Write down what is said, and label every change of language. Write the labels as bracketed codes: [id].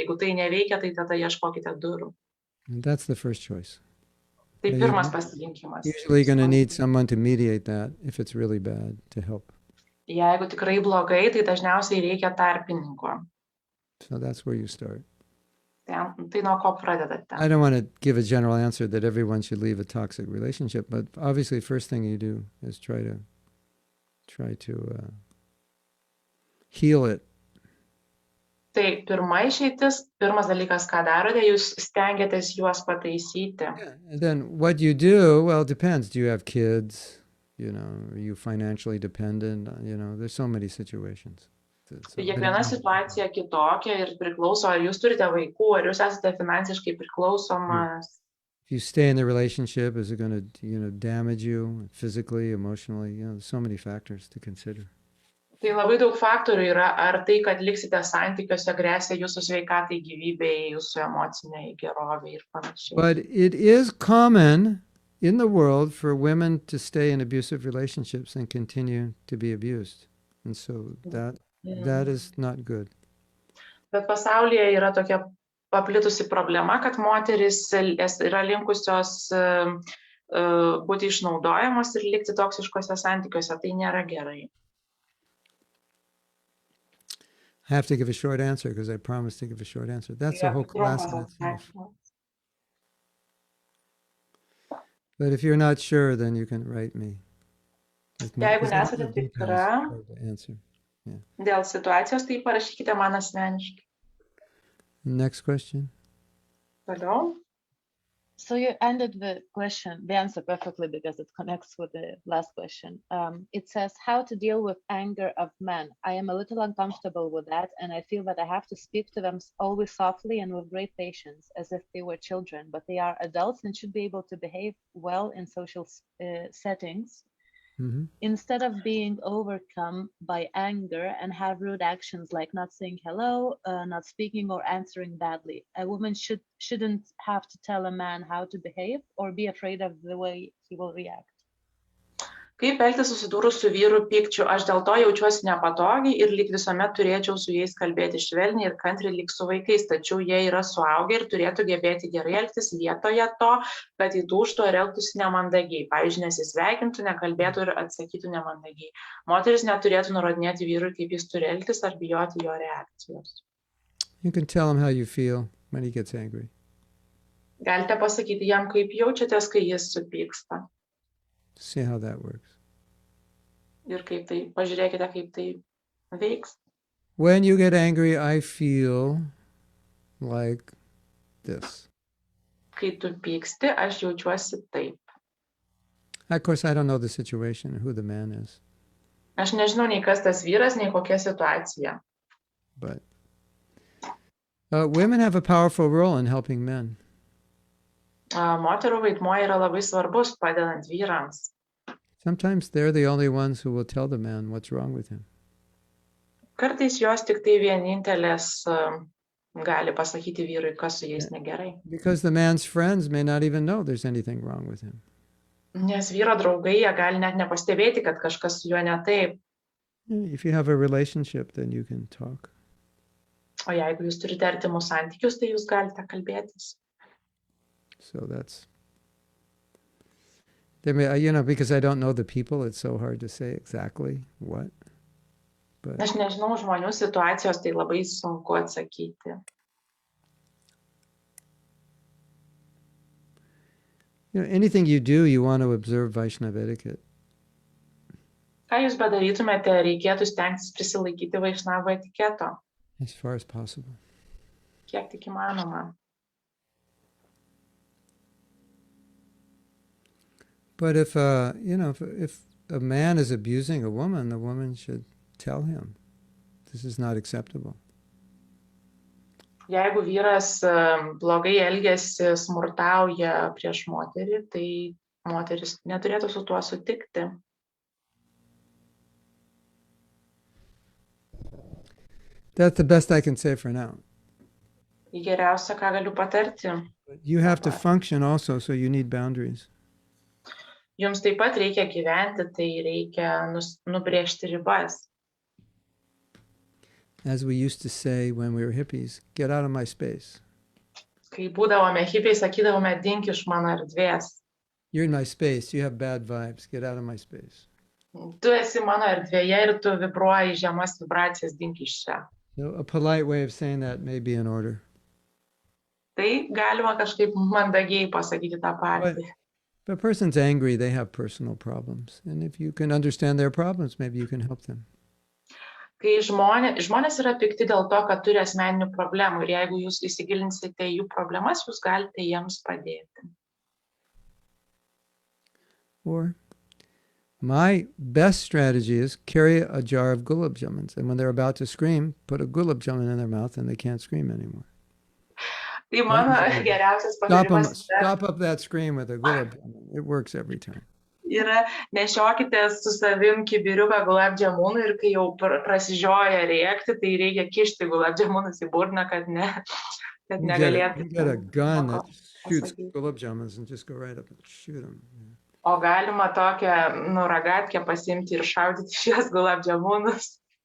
[lt] Jeigu tai neveikia, tai tada ieškokite durų. [en] And that's the first choice. [lt] Tai [en] Yeah, [lt] pirmas pasirinkimas. [en] Usually going to need someone to mediate that if it's really bad to help. [lt] Jeigu tikrai blogai, tai dažniausiai reikia tarpininko. [en] So that's where you start. [lt] Tai nuo ko pradedate? [en] I don't want to give a general answer that everyone should leave a toxic relationship, but obviously first thing you do is try to heal it. [lt] Tai pirmas dalykas, ką darote, jūs stengiatės juos pataisyti. [en] And then what you do, well, it depends. Do you have kids? You know, are you financially dependent? You know, there's so many situations. [lt] Tai kiekviena situacija kitokia ir priklauso, ar jūs turite vaikų, ar jūs esate finansiškai priklausomas. [en] If you stay in the relationship, is it going to, you know, damage you physically, emotionally? You know, there's so many factors to consider. [lt] Tai labai daug faktorių yra, ar tai, kad liksite santykiuose, grėsia jūsų sveikatai, gyvybei, jūsų emociniai geroviai ir panašiai. [en] But it is common in the world for women to stay in abusive relationships and continue to be abused. And so that is not good. [lt] Bet pasaulyje yra tokia paplitusi problema, kad moteris yra linkusios būti išnaudojamos ir likti toksiškose santykiuose. Tai nėra gerai. [en] I have to give a short answer because I promised to give a short answer. That's a whole class in itself. But if you're not sure, then you can write me. [lt] Jeigu nesate tikra [en] Answer. [lt] dėl situacijos, tai parašykite man asmeniškai. [en] Next question. [lt] Toliau. [en] So you ended the answer perfectly because it connects with the last question. It says how to deal with anger of men. I am a little uncomfortable with that, and I feel that I have to speak to them always softly and with great patience, as if they were children, but they are adults and should be able to behave well in social settings. Mm-hmm. Instead of being overcome by anger and have rude actions like not saying hello, not speaking or answering badly. A woman shouldn't have to tell a man how to behave or be afraid of the way he will react. [lt] Kaip elgtis susidūrus su vyru pykčiu? Aš dėl to jaučiuosi nepatogiai ir lyg visuomet turėčiau su jais kalbėti švelniai ir kantriai lyg su vaikais, tačiau jie yra suaugę ir turėtų gebėti gerai elgtis vietoje to, kad įtūžtų ar elgtųsi nemandagiai. Pavyzdžiui, nesisveikintų, nekalbėtų ir atsakytų nemandagiai. Moteris neturėtų nurodinėti vyrui, kaip jis turi elgtis ar bijoti jo reakcijos. [en] You can tell him how you feel when he gets angry. [lt] Galite pasakyti jam, kaip jaučiatės, kai jis supyksta. [en] See how that works. [lt] Ir kaip tai, pažiūrėkite, kaip tai veiks. [en] When you get angry, I feel like this. [lt] Kai tu pyksti, aš jaučiuosi taip. [en] Of course, I don't know the situation or who the man is. [lt] Aš nežinau nei kas tas vyras, nei kokia situacija. [en] But women have a powerful role in helping men. [lt] Moterų vaidmuo yra labai svarbus padedant vyrams. [en] Sometimes they're the only ones who will tell the man what's wrong with him. [lt] Kartais jos tik tai vienintelės gali pasakyti vyrui, kas su jais negerai. [en] Because the man's friends may not even know there's anything wrong with him. [lt] Nes vyro draugai, jie gali net nepastebėti, kad kažkas su juo ne taip. [en] If you have a relationship, then you can talk. [lt] O jeigu jūs turite artimus santykius, tai jūs galite kalbėtis. [en] So that's, because I don't know the people, it's so hard to say exactly what. But [lt] Aš nežinau žmonių situacijos, tai labai sunku atsakyti. [en] anything you do, you want to observe Vaishnava etiquette. [lt] Ką jūs bedarytumėte, reikėtų stengtis prisilaikyti Vaišnavo etiketo, [en] As far as possible. [lt] kiek tik įmanoma. [en] But if if a man is abusing a woman, the woman should tell him, this is not acceptable. [lt] Jeigu vyras blogai elgiasi, smurtauja prieš moterį, tai moteris neturėtų su tuo sutikti. [en] That's the best I can say for now. [lt] Geriausia, ką galiu patarti. [en] You have to function also, so you need boundaries. [lt] Jums taip pat reikia gyventi, tai reikia nubrėžti ribas. [en] As we used to say when we were hippies, get out of my space. [lt] Kai būdavome hipiai, sakydavome, dink iš mano erdvės. [en] You're in my space, you have bad vibes, get out of my space. [lt] Tu esi mano erdvėje ir tu vibruoji žemas vibracijas, dink iš čia. [en] So a polite way of saying that may be in order. [lt] Tai galima kažkaip mandagiai pasakyti tą patį. [en] If a person's angry, they have personal problems. And if you can understand their problems, maybe you can help them. [lt] Kai žmonės yra pikti dėl to, kad turi asmeninių problemų ir jeigu jūs įsigilinsite jų problemas, jūs galite jiems padėti. [en] Or my best strategy is carry a jar of gulab jamans. And when they're about to scream, put a gulab jamun in their mouth and they can't scream anymore. [lt] Tai mano geriausias patarimas [en] Stop up that scream with a gulab jamun. It works every time. [lt] yra nešiokite su savim kibiriuką gulab jamunų ir kai jau prasižioja rėkti, tai reikia kišti gulab jamunus į burną, kad negalėtų. [en] You get a gun that shoots gulab jamans and just go right up and shoot them. [lt] O galima tokią ragatkę pasimti ir šaudyti šios gulab jamunus.